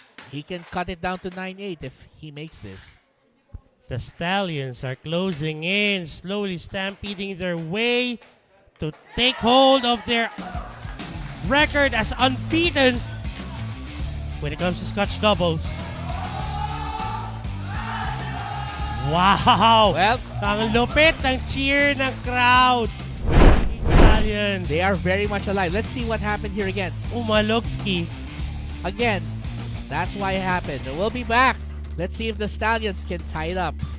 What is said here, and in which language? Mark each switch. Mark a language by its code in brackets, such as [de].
[en] He can cut it down to 9-8 if he makes this. The Stallions are closing in, slowly stampeding their way to take hold of their record as unbeaten when it comes to Scotch doubles. Wow! Well, [tl] ang lupit ng cheer ng crowd. [en] Stallions. They are very much alive. Let's see what happened here again. Umalokski. Again, that's why it happened. We'll be back. Let's see if the Stallions can tie it up.